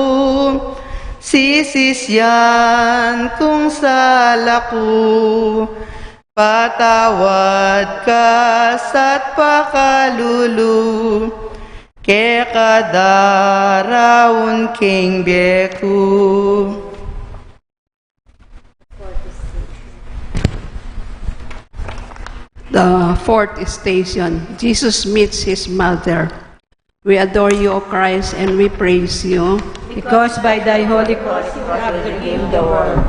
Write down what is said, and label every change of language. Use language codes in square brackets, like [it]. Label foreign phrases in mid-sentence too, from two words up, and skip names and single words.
[pam] sisisyan kung salaku, patawad ka sa't pakalulu, ke kadaraon king beku. [en] The fourth station, Jesus meets his mother. We adore you, O Christ, and we praise you. Because by thy holy cross you have redeemed the world.